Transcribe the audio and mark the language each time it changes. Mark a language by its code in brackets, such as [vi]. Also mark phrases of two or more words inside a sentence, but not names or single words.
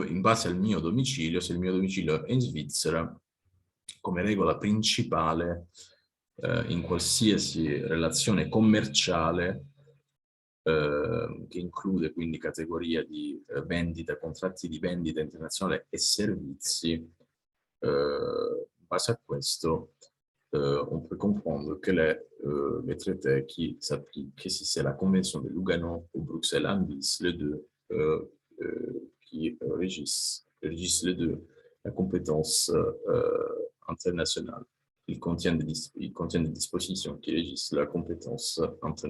[it] in base al mio domicilio, se il mio domicilio è in Svizzera, come regola principale in qualsiasi relazione commerciale che include quindi categoria di vendita, contratti di vendita internazionale e servizi, in base a questo [fr] on peut comprendre que les traités qui s'appliquent, que si c'est la Convention de Lugano ou Bruxelles en bis, les deux qui régissent les deux la compétence internationale. Il contient des dispositions qui régissent la compétence internationale.